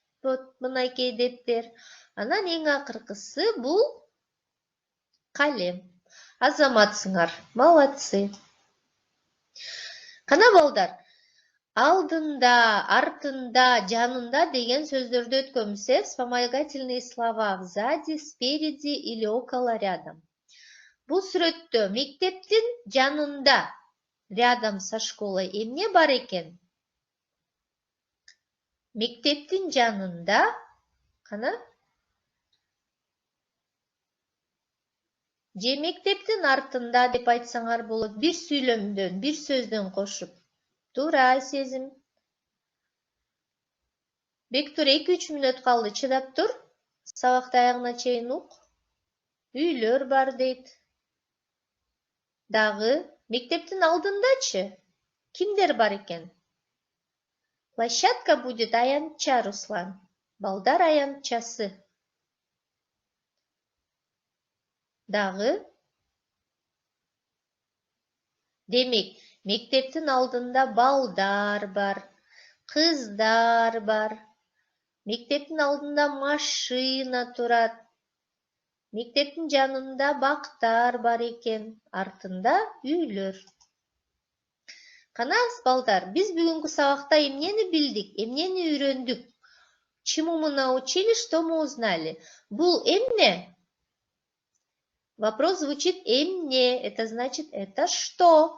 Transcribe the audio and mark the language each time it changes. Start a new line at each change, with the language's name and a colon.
Kyrgyz: Вот мынакей дептер. Анан эң акыркысы бул калем. Азаматсыңар, молодцы. Кана балдар, алдында, артында, жанында деген сөздөрдү өткөнбүз.
Russian: Вспомогательные слова сзади, спереди или около, рядом.
Kyrgyz: Бул сүрөттө мектептин жанында,
Russian: рядом со школой,
Kyrgyz: эмне бар экен? Мектептин жанында, кана? Же мектептин артында деп айтсаңар болот. Бир сүйлөмдөн, бир сөздөн кошуп. Туура, Сезим. Бектур, 2-3 мүнөт калды, чыдап тур. Сабакты аягына чейин ук. Үйлөр бар дейт. Дагы мектептин алдындачы кимдер бар экен?
Russian: Площадка будет аянтча, Руслан.
Kyrgyz: Балдар аянтчасы. Дагы. Демек, мектептин алдында балдар бар, кыздар бар. Мектептин алдында машина турат. Мектептин жанында бактар бар экен, артында үйлөр. Кана балдар, биз бүгүнкү сабакта эмнени билдик, эмнени үйрөндүк?
Russian: Чему мы научились, что мы узнали?
Kyrgyz: Бул эмне?
Russian: Вопрос звучит эмне, это значит это что?